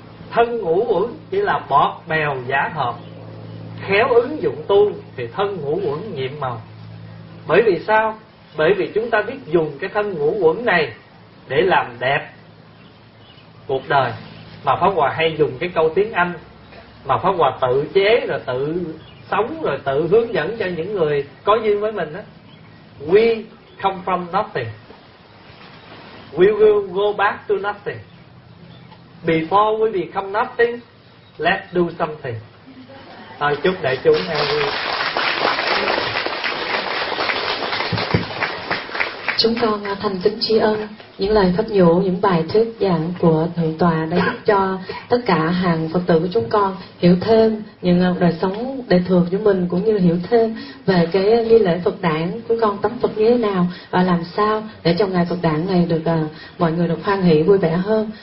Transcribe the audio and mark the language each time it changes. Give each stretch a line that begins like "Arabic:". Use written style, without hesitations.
Vietnamese: Thân ngũ uẩn chỉ là bọt bèo giả hợp, khéo ứng dụng tu thì thân ngũ uẩn nhiệm màu. Bởi vì sao? Bởi vì chúng ta biết dùng cái thân ngũ uẩn này để làm đẹp cuộc đời. Mà Pháp Hòa hay dùng cái câu tiếng Anh mà Pháp Hòa tự chế rồi tự sống rồi tự hướng dẫn cho những người có duyên với mình á.
English: We come from nothing, we will go back to nothing. Before we become nothing, let's do something.
Vietnamese: Thôi chúc đại chúng nghe vui. Chúng con thành kính tri ân những lời pháp nhũ, những bài thuyết giảng của Thượng Tòa đã giúp cho tất cả hàng Phật tử của chúng con hiểu thêm những đời sống đời thường của mình, cũng như hiểu thêm về cái nghi lễ Phật đản, chúng con tắm Phật như thế nào và làm sao để trong ngày Phật đản này được mọi người được hoan hỷ vui vẻ hơn.